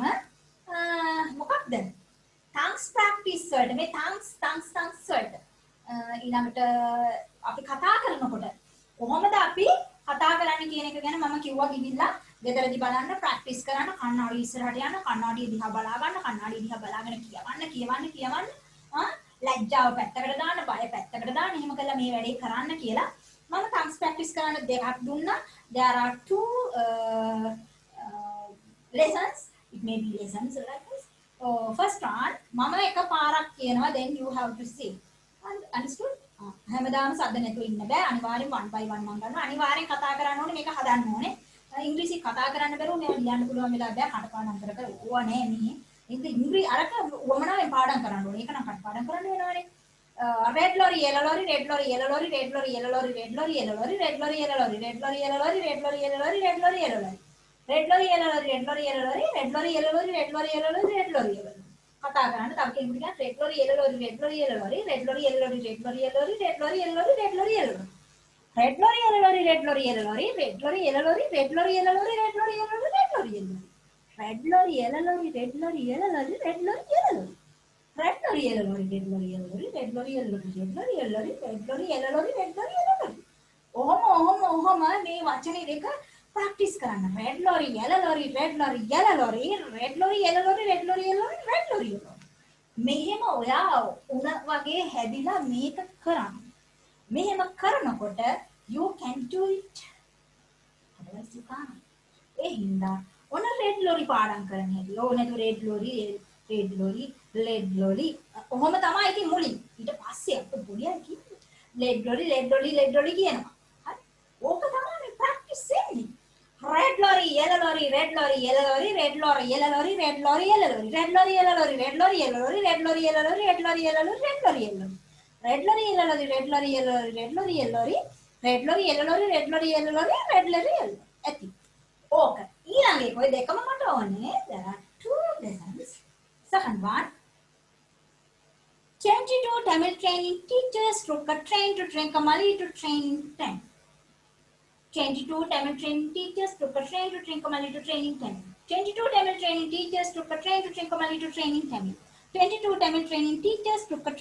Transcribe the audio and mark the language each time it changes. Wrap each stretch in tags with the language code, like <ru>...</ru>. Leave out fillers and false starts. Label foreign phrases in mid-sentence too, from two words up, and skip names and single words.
<si>මොකක්ද?</si> <en>thanks practice</en> <si>වලට මේ thanks වලට ඊළඟට අපි කතා කරනකොට කොහොමද අපි කතා කරන්න කියන එක ගැන මම කිව්වා ගිහිල්ලා ගෙදරදී බලන්න ප්‍රැක්ටිස් කරන්න කන්නාඩි ඉස්සරහට යන්න කන්නාඩිය දිහා බලා ගන්න කන්නාඩිය දිහා බලාගෙන කියවන්න ලැජ්ජාව පැත්තකට දාන්න බය පැත්තකට දාන්න එහෙම කළා මේ වැඩේ කරන්න කියලා මම</si> <en>thanks practice</en> <si>කරන්න දෙකක් දුන්නා.</si> <en>There are two lessons. It may be lessons like this. First one</en> <si>මම එක පාරක් කියනවා</si> <en>then you have to say. Understood?</en> <si>හැමදාම සද්ද නැතුව ඉන්න බෑ. අනිවාර්යෙන් 1 by 1 මම ගන්නවා. අනිවාර්යෙන් කතා කරන්න ඕනේ මේක හදන්න ඕනේ. ඉංග්‍රීසි කතා කරන්න බැරුව මේවා ලියන්න පුළුවන් වෙලා බෑ. කටපාඩම් කර ඕවා නෑ මේ. ඒක ඉංග්‍රීසි අරක වමනාවෙන් පාඩම් කරන්න ඕනේ. ඒක නම් කටපාඩම් කරන්න වෙනවනේ.</si> <en>red lorry yellow lorry red lorry yellow lorry red lorry yellow lorry red lorry yellow lorry red lorry yellow lorry red lorry yellow lorry red lorry yellow lorry red lorry yellow lorry red lorry yellow lorry red lorry yellow lorry red lorry yellow lorry red lorry yellow lorry red lorry yellow lorry</en> <si>කතා කරන්න තව කෙනෙකුට කියන්න</si> <en>red lorry yellow lorry red lorry yellow lorry red lorry yellow lorry red lorry yellow lorry red lorry yellow lorry red lorry yellow lorry red lorry yellow lorry red lorry yellow lorry red lorry yellow lorry red lorry yellow lorry red lorry yellow lorry red lorry yellow lorry red lorry yellow lorry red lorry yellow lorry red lorry yellow lorry red lorry yellow lorry red lorry yellow lorry red lorry yellow lorry red lorry yellow lorry red lorry yellow lorry red lorry yellow lorry</en> <si>ඔහොම මේ වචනේ දෙක ප්‍රැක්ටිස් කරන්න</si> <en>red lorry yellow lorry red lorry yellow lorry red lorry yellow lorry red lorry yellow lorry red lorry yellow lorry</en> <si>මෙහෙම ඔයා උන වගේ හැදිලා මේක කරන්න මෙහෙම කරනකොට</si> <en>you can do it otherwise you can't</en> <si>ඒ හින්දා ඔන</si> <en>red lorry</en> <si>පාඩම් කරන්න හැටි ඕනේ</si> <en>red lorry</en> <si>ඔහොම තමයි ඉතින් මුලින් ඊට පස්සේ අපිට පොඩියක් කිව්වේ</si> <en>red lorry</en> <si>කියනවා හරි ඕක තමයි ප්‍රැක්ටිස් වෙන්නේ</si> <en>red lorry yellow lorry red lorry yellow lorry red lorry yellow lorry red lorry yellow lorry red lorry yellow lorry red lorry yellow lorry red lorry yellow lorry red lorry yellow lorry red lorry yellow red lorry yellow lorry red lorry yellow lorry red lorry yellow lorry red lorry yellow lorry red lorry yellow lorry red lorry yellow</en> <si>ඇති ඕක ඊළඟ එක ඔය දෙකම මට ඕනේ</si> <en>there are two lessons second one 22 Tamil training teachers took a train to Trincomalee to training 10 22 Tamil training teachers took a train to Trincomalee to training 10 22 Tamil training teachers took a train to Trincomalee to training 10 22 Tamil training teachers took a</en>